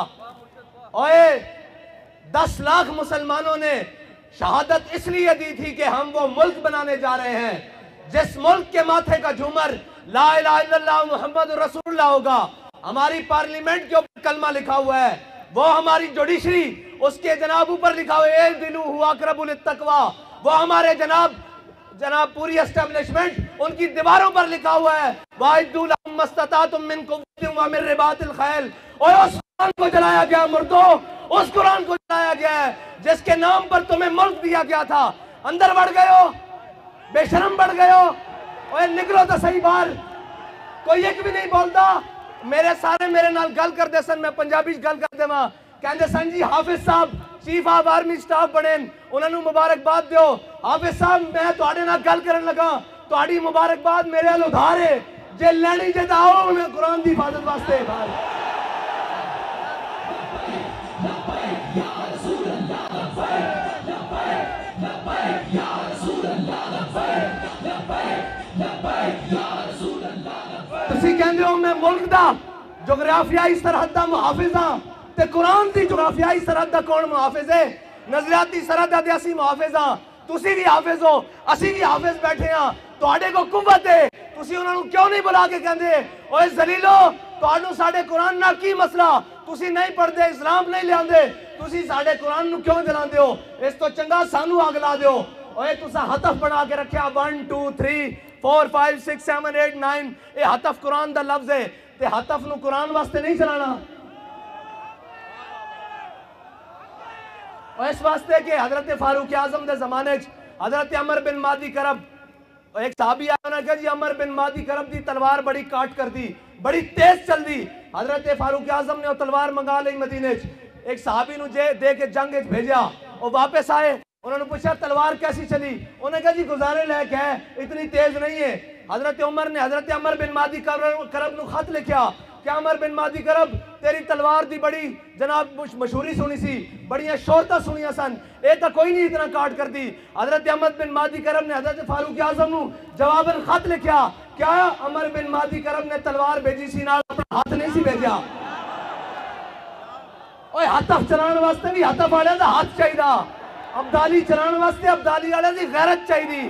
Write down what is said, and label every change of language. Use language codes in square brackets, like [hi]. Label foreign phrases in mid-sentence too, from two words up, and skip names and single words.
[ur] اوئے 10 لاکھ مسلمانوں نے شہادت اس لیے دی تھی کہ ہم وہ ملک بنانے جا رہے ہیں جس ملک کے ماتھے کا جھومر [ar] لا الہ الا اللہ محمد رسول اللہ [ur] ہوگا. ہماری پارلیمنٹ کے اوپر کلمہ لکھا ہوا ہے، وہ ہماری جوڈیشری اس کے جناب اوپر لکھا ہوا ہے [ar] اعدلوا هو اقرب للتقوی، [ur] وہ ہمارے جناب پوری اسٹیبلشمنٹ ان کی دیواروں پر لکھا ہوا ہے [ar] وَأَعِدُّوا لَهُم مَّا اسْتَطَعْتُم مِّن قُوَّةٍ وَمِن رِّبَاطِ الْخَيْلِ. [ur] اور اس قرآن کو جلایا گیا مردو، اس قرآن کو جلایا گیا ہے جس کے نام پر تمہیں ملک دیا گیا تھا. اندر بڑھ گئے ہو، بے شرم بڑھ گئے ہو. اوے نکلو تو صحیح باہر. کوئی ایک بھی نہیں بولتا. [pa] میرے نال گل کر دے سن، میں پنجابی گل کر دے ماں کہندے سن جی حافظ صاحب [en] Chief of Army Staff [pa] بنے، انہوں نے مبارکباد دیو. حافظ صاحب میں تواڈے نال گل کرن لگا، تواڈی مبارکباد میرے ال ادھار ہے، جے لینی جے تا آؤ میں قرآن دی حفاظت واسطے. تسی کہندے ہو میں ملک دا جغرافیائی سرحد دا محافظ ہاں، تے قرآن دی جغرافیائی سرحد دا کون محافظ ہے؟ نظریاتی سرحد دا اسی محافظ ہاں. تسی بھی حافظ ہو، اسی بھی حافظ بیٹھے ہاں، تواڈے کو قوت ہے، تسی انہاں نوں کیوں نہیں بلا کے کہندے اوے ذلیلو تواڈوں ساڈے قرآن نال کی مسئلہ؟ تسی نہیں پڑھدے، اسلام نہیں لیاندے، تسی ساڈے قرآن نوں کیوں جلاندے ہو؟ اس تو چنگا سانوں اگ لا دیو. اوے تساں ہتف بنا کے رکھیا 1 2 3 4 5 6 7 8 9 اے ہتف قرآن دا لفظ ہے تے ہتف نو قرآن واسطے نہیں چلانا. اور اس واسطے کہ حضرت فاروق اعظم دے زمانے حضرت عمر بن مادی کرب ایک صحابی آیا نے کہا جی عمر بن مادی کرب دی تلوار بڑی کاٹ کر دی، بڑی تیز چل دی. حضرت فاروق اعظم نے وہ تلوار منگا لی مدینے ایک صحابی نو دے کے جنگ بھیجا. [ur] وہ واپس آئے، انہوں نے پوچھا تلوار کیسی چلی؟ انہوں نے کہا جی گزارے لائق ہے، اتنی تیز نہیں ہے. [pa] حضرت عمر نے حضرت عمر بن مادی کرب نو خط لکھیا کہ عمر بن مادی کرب تیری تلوار دی بڑی جناب مشہوری سنی سی، بڑیاں شہرتاں سنیاں سن، اے تا کوئی نہیں اتنا کاٹ کر دی. حضرت عمر بن مادی کرب نے حضرت فاروق اعظم نو جواباً خط لکھیا کیا عمر بن مادی کرب نے تلوار بھیجی سی نال اپنا ہاتھ نہیں سی بھیجا. اوے ہتف چلان واسطے بھی ہتف والے دا ہاتھ چاہیدا، ابدالی چلان واسطے ابدالی والے دی غیرت چاہیدی.